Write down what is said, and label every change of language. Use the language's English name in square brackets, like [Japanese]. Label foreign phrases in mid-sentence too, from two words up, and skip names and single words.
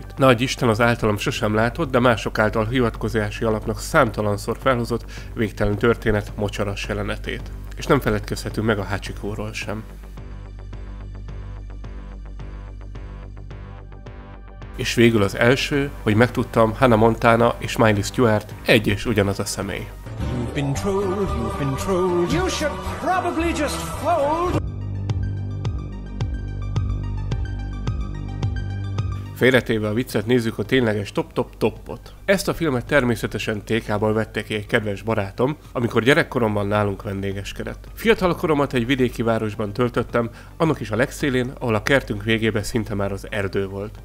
[Hungarian] Nagy Isten az általam sosem látott, de mások által hivatkozási alapnak számtalanszor felhozott végtelen történet mocsaras jelenetét. És nem feledkezhetünk meg a Hachikóról sem. És végül az első, hogy megtudtam, Hannah Montana és Miley Stewart egy és ugyanaz a személy. [English] You've been trolled. You should probably just fold. [Hungarian] Félretéve a viccet, nézzük a tényleges top-top-topot. Ezt a filmet természetesen TK-ból vette ki egy kedves barátom, amikor gyerekkoromban nálunk vendégeskedett. Fiatal koromat egy vidéki városban töltöttem, annak is a legszélén, ahol a kertünk végében szinte már az erdő volt.